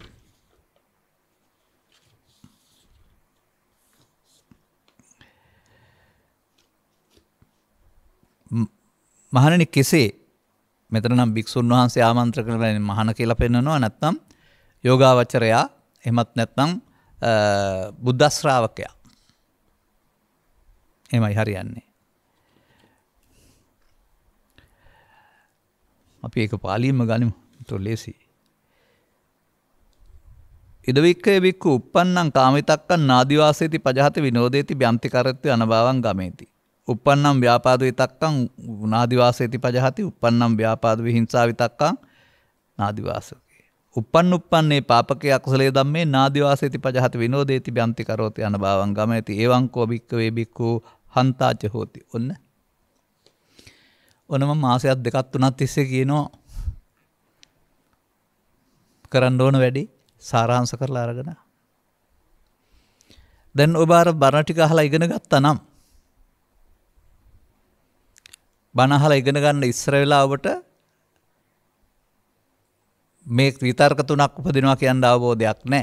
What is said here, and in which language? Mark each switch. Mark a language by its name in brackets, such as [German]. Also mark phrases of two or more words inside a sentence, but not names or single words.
[Sinhala] මහණෙනි කෙසේ මෙතන නම් භික්ෂුන් වහන්සේ ආමන්ත්‍රණ කරලා මහණ කියලා පෙන්නනවා. නැත්නම් යෝගාවචරයා, එහෙමත් නැත්නම් බුද්ධ ශ්‍රාවකයා. එහෙමයි හරියන්නේ. අපි ඒක පාලියෙන්ම ගනිමු. ඒක ලේසි. [Pali] ඉදවික්කේ වික්කු uppannam කාමිතක්කං නාදිවාසේති පජහති විනෝදේති බ්‍යන්ති කරත්ති අනභවං ගමේති. uppannam ව්‍යාපාද විතක්කං නාදිවාසේති පජහති uppannam ව්‍යාපාද විහිංසා විතක්කං නාදිවාසකේ. uppන්නේ පාපකේ අකුසලයේ ධම්මේ නාදිවාසේති පජහති විනෝදේති බ්‍යන්ති කරෝති අනභවං ගමේති. එවං කෝ වික්කවේ වික්කු හන්තාච හෝති. [Sinhala] ඔන්න මම මාසයක් දෙකක් තුනක් තිස්සේ කියනවා කරන්න ඕන වැඩි සාරාංශ කරලා අරගෙන. දැන් ඔබ අර බණ ටික අහලා ඉගෙන ගත්තා නම් බණ අහලා ඉගෙන ගන්න ඉස්සර වෙලා ඔබට මේ විතර්ක තුනක් උපදිනවා කියන අවබෝධයක් නැහැ.